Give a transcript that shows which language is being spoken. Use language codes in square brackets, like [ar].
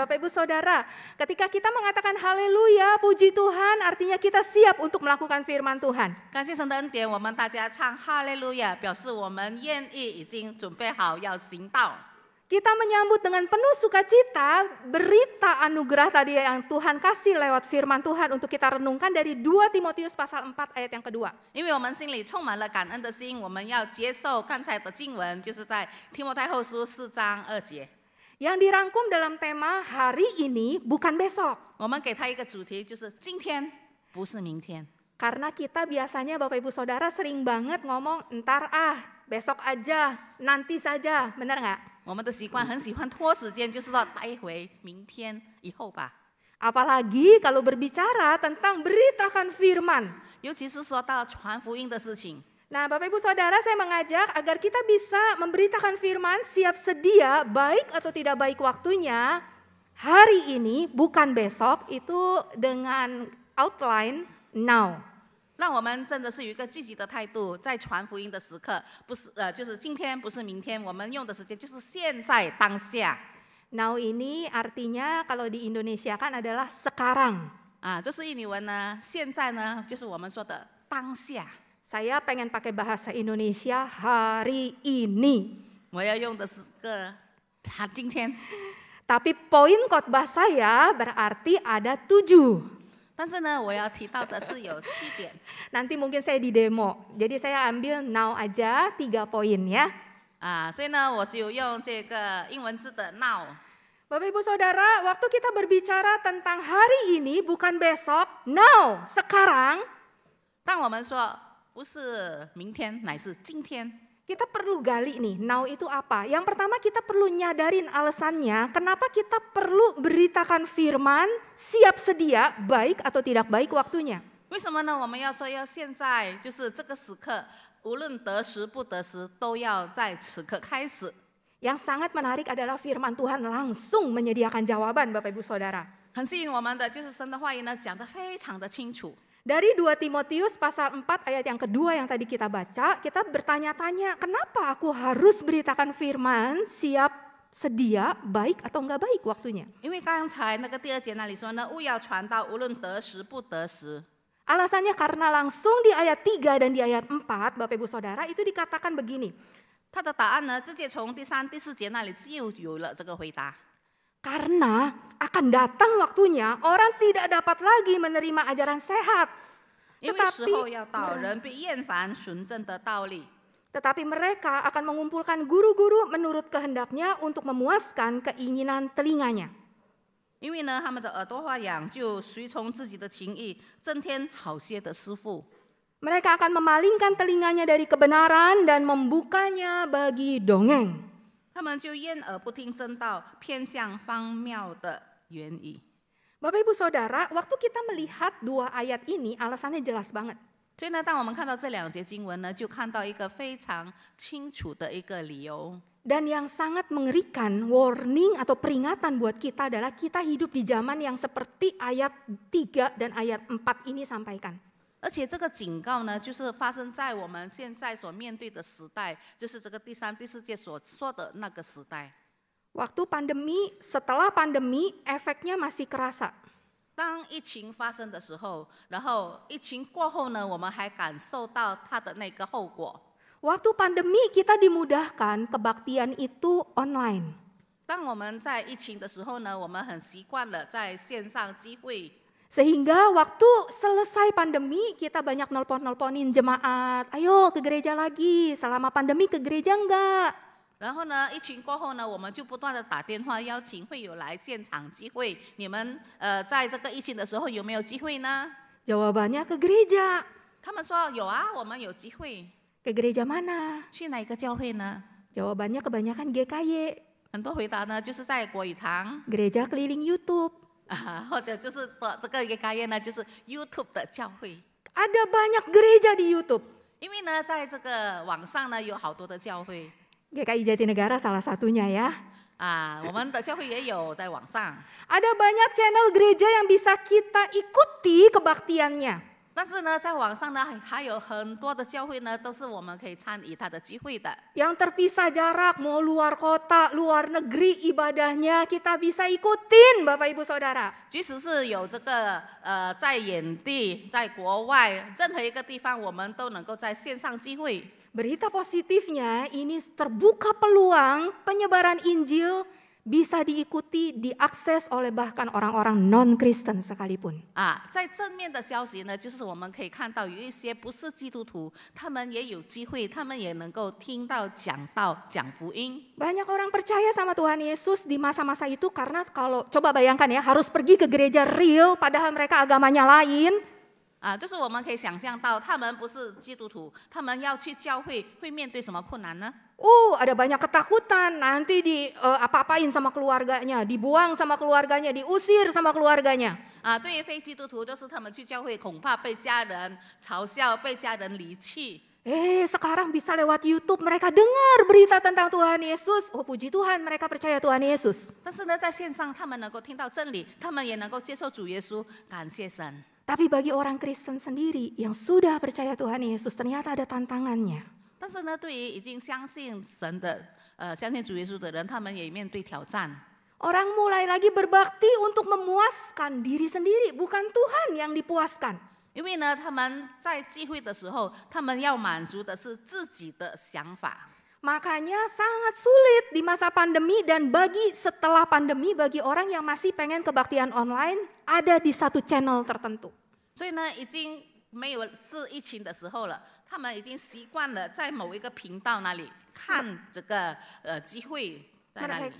[id] Bapak Ibu Saudara, ketika kita mengatakan haleluya, puji Tuhan, artinya kita siap untuk melakukan firman Tuhan. [zh] 感谢神的恩典，我们大家唱哈利路亚，表示我们愿意已经准备好要行道。 [id] Kita menyambut dengan penuh sukacita berita anugerah tadi yang Tuhan kasih lewat firman Tuhan untuk kita renungkan dari 2 Timotius pasal 4 ayat yang kedua. [zh] 因为我们心里充满了感恩的心，我们要接受刚才的经文，就是在提摩太后书4章2节。 [id] Yang dirangkum dalam tema hari ini bukan besok. [zh] 我们给他一个主题，就是今天不是明天。 [id] Karena kita biasanya Bapak Ibu Saudara sering banget ngomong entar besok aja, nanti saja, benar nggak? [zh] 我们的习惯很喜欢拖时间，就是说待会、明天、以后吧。 [id] Apalagi kalau berbicara tentang beritakan firman. [zh] 尤其是说到传福音的事情。 [id] Nah Bapak Ibu Saudara, saya mengajak agar kita bisa memberitakan firman siap sedia baik atau tidak baik waktunya. Hari ini bukan besok, itu dengan outline now. [zh] 让我们真的是有一个积极的态度，在传福音的时刻，不是就是今天，不是明天，我们用的时间就是现在当下。 [id] Now ini artinya kalau di Indonesia kan adalah sekarang. [zh] 就是印尼文呢，现在呢就是我们说的当下。 [id] Saya pengen pakai bahasa Indonesia hari ini. [zh] 我要用的是今天。 [id] Tapi poin khotbah saya berarti ada 7. [zh] 但是呢，我要提到的是有7点。 [id] Nanti mungkin saya di demo. Jadi saya ambil now aja 3 poin ya. [zh] 所以呢，我就用这个英文字的 now。 [id] Bapak Ibu Saudara, waktu kita berbicara tentang hari ini bukan besok, now, sekarang. [zh] 当我们说不是明天，乃是今天。 [id] Kita perlu gali nih, now itu apa? Yang pertama kita perlu nyadarin alasannya, kenapa kita perlu beritakan firman, siap sedia, baik atau tidak baik waktunya. [zh] 为什么呢？我们要说要现在，就是这个时刻，无论得时不得时，都要在此刻开始。 [id] Yang sangat menarik adalah firman Tuhan langsung menyediakan jawaban Bapak Ibu Saudara. [zh] 很吸引我们的就是神的话语呢，讲得非常的清楚。 [id] Dari 2 Timotius pasal 4 ayat yang kedua yang tadi kita baca, kita bertanya-tanya kenapa aku harus beritakan firman siap sedia baik atau enggak baik waktunya. [zh] 因为刚才那个第2节那里说呢，务要传道，无论得时不得时。 [id] Alasannya karena langsung di ayat 3 dan di ayat 4 Bapak Ibu Saudara itu dikatakan begini. [zh] 他的答案呢，直接从第3、第4节那里就有了这个回答。 [id] Karena akan datang waktunya orang tidak dapat lagi menerima ajaran sehat. [zh] 因为时候要到，人必厌烦纯正的道理。 [id] Tetapi mereka akan mengumpulkan guru-guru menurut kehendaknya untuk memuaskan keinginan telinganya. [zh] 因为呢，他们的耳朵发痒，就随从自己的情意，增添好些的师傅。 [id] Mereka akan memalingkan telinganya dari kebenaran dan membukanya bagi dongeng. [zh] 他们就掩耳不听真道，偏向荒谬的原意。 [id] Bapak Ibu Saudara, waktu kita melihat 2 ayat ini alasannya jelas banget. [zh] 所以呢，当我们看到这2节经文呢，就看到一个非常清楚的一个理由。 [id] Dan yang sangat mengerikan, warning atau peringatan buat kita adalah kita hidup di zaman yang seperti ayat 3 dan ayat 4 ini sampaikan. [zh] 而且这个警告呢，就是发生在我们现在所面对的时代，就是这个第3、第4节所说的那个时代。 [id] Waktu pandemi, setelah pandemi, efeknya masih kerasa. [zh] 当疫情发生的时候，然后疫情过后呢，我们还感受到它的那个后果。 [id] Waktu pandemi kita dimudahkan kebaktian itu online. [zh] 当我们在疫情的时候呢，我们很习惯了在线上集会。 [id] Sehingga waktu selesai pandemi kita banyak nelpon-nelponin jemaat, ayo ke gereja lagi, selama pandemi ke gereja enggak? [zh] 然后呢，疫情过后呢，我们就不断的打电话邀请会友来现场集会。你们在这个疫情的时候有没有机会呢？ [id] Jawabannya ke gereja. [zh] 他们说有啊，我们有机会。 [id] Ke gereja mana? [zh] 去哪一个教会呢？ [id] Jawabannya kebanyakan GKY, [zh] 很多回答呢，就是在国语堂 [id] gereja keliling YouTube. [zh] 或者就是说这个一个概念呢，就是 YouTube 的教会。 [id] Ada banyak gereja di YouTube. [zh] 因为呢，在这个网上呢，有好多的教会 [id] GKI Jatinegara salah satunya ya. [zh] 我们的教会也有在网上。 [id] Ada banyak channel gereja yang bisa kita ikuti kebaktiannya. [zh] 但是呢，在网上呢，还有很多的教会呢，都是我们可以参与它的机会的。 [id] Yang terpisah jarak, mau luar kota, luar negeri ibadahnya kita bisa ikutin Bapak Ibu Saudara. [zh] 即使是有这个在远地、在国外任何一个地方，我们都能够在线上机会。 [id] Berita positifnya ini terbuka peluang penyebaran Injil bisa diikuti, diakses oleh bahkan orang-orang non-Kristen sekalipun. [zh] 在正面的消息呢，就是我们可以看到有一些不是基督徒，他们也有机会，他们也能够听到讲道、讲福音。 [id] Banyak orang percaya sama Tuhan Yesus di masa-masa itu karena kalau coba bayangkan ya harus pergi ke gereja real padahal mereka agamanya lain. [zh] 就是我们可以想象到，他们不是基督徒，他们要去教会，会面对什么困难呢？ [id] Ada banyak ketakutan nanti di apa-apain sama keluarganya, dibuang sama keluarganya, diusir sama keluarganya. [zh] 对于非基督徒，就是他们去教会，恐怕被家人嘲笑，被家人离弃。 [id] Sekarang bisa lewat YouTube mereka dengar berita tentang Tuhan Yesus. Oh puji Tuhan mereka percaya Tuhan Yesus. [zh] 但是呢，在线上他们能够听到真理，他们也能够接受主耶稣，感谢神。 [id] Tapi bagi orang Kristen sendiri yang sudah percaya Tuhan Yesus ternyata ada tantangannya. [zh] 但是呢，对于已经相信神的、相信主耶稣的人，他们也面对挑战。 [id] Orang mulai lagi berbakti untuk memuaskan diri sendiri, bukan Tuhan yang dipuaskan. [zh] 因为呢，他们在聚会的时候，他们要满足的是自己的想法。 [id] Makanya sangat sulit di masa pandemi dan bagi setelah pandemi bagi orang yang masih pengen kebaktian online ada di satu channel tertentu. [zh] 所以呢，已经没有是疫情的时候了，他们已经习惯了在某一个频道那里看这个机会在那里。